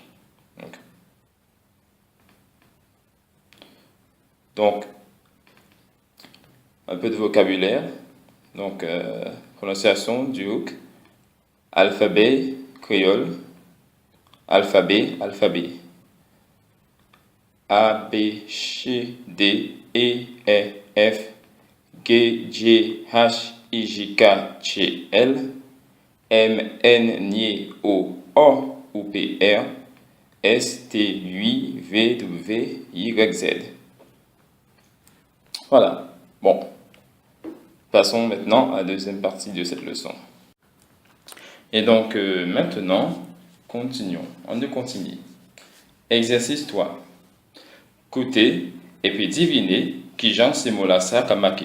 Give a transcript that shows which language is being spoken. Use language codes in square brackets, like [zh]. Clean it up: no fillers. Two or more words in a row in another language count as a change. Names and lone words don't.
[fr] Donc, un peu de vocabulaire, donc prononciation du hook, alphabet créole, alphabet, A, B, C, D, E, F, G, J, H, I, J, K, Ch, L, M, N, N, O, U, P, R, S, T, U, V, W, Y, Z. Voilà. Bon. Passons maintenant à la deuxième partie de cette leçon. Et donc, maintenant, continuons. On continue. Exercice 3. Écoutez et puis devinez qui genre ces mots-là ça qu'a marqué.